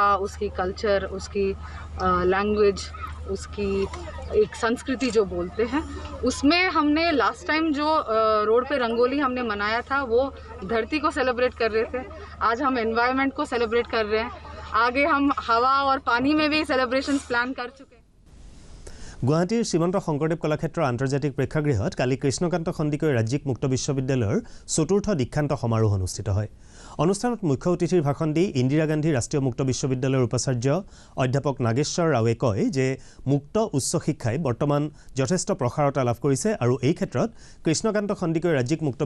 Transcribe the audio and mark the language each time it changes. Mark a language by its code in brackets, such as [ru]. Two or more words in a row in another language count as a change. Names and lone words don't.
[hi] उसकी कल्चर उसकी लैंग्वेज उसकी एक संस्कृति जो बोलते हैं उसमें हमने लास्ट टाइम जो रोड पे रंगोली हमने मनाया था वो धरती को सेलिब्रेट कर रहे थे आज हम एनवायरनमेंट को सेलिब्रेट कर रहे हैं आगे हम हवा और पानी में भी सेलिब्रेशंस प्लान कर चुके हैं [as] গুৱাহাটীৰ শ্ৰীমন্ত শংকৰদেৱ কলাক্ষেত্ৰ আন্তৰ্জাতিক প্ৰেক্ষাগৃহত কালি কৃষ্ণকান্ত খণ্ডিকৈ ৰাজ্যিক মুক্ত বিশ্ববিদ্যালয়ৰ চতুৰ্থ দীক্ষান্ত সমাৰোহ অনুষ্ঠিত হয় অনুষ্ঠানত মুখ্য অতিথিৰ ভাষণ দি ইন্দিৰা গান্ধী ৰাষ্ট্ৰীয় মুক্ত বিশ্ববিদ্যালয়ৰ উপাচাৰ্য অধ্যাপক নাগেশ্বৰ ৰাৱে কয় যে মুক্ত উচ্চ শিক্ষাই বৰ্তমান যথেষ্ট প্ৰসাৰতা লাভ কৰিছে আৰু এই ক্ষেত্ৰত কৃষ্ণকান্ত খণ্ডিকৈ ৰাজ্যিক মুক্ত